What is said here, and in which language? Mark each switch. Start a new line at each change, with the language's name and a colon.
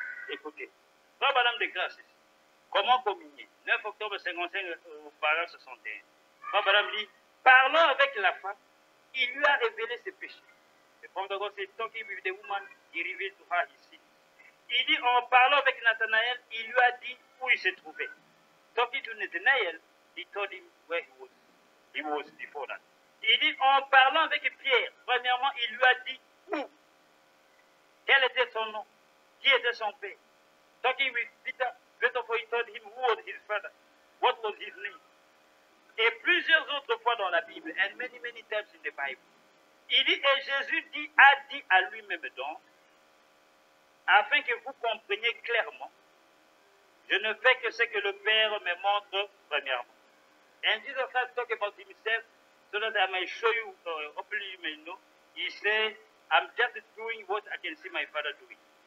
French: Écoutez, Frère Branham déclare ceci. Comment communier? 9 octobre 55 au paragraphe 61. Frère Branham dit, parlant avec la femme, il lui a révélé ses péchés. Le prophète
English: God said, talking with the woman, he revealed to her his sins.
French: Il dit, en parlant avec Nathanaël, il lui a dit où il se trouvait.
English: Talking to Nathanael, he told him where he was before that.
French: Il dit, en parlant avec Pierre, premièrement, il lui a dit où. Quel était son nom? Qui était son père?
English: Talking with Peter, first of all, he told him who was his father, what was his name.
French: Et plusieurs autres fois dans la Bible,
English: and many, many times in the Bible,
French: il dit, et Jésus a dit à lui-même donc, afin que vous compreniez clairement, je ne fais que ce que le Père me montre premièrement.
English: And Jesus Christ talked about himself, so that I may show you, hopefully you may know, he said, I'm just doing what I can see my Father doing.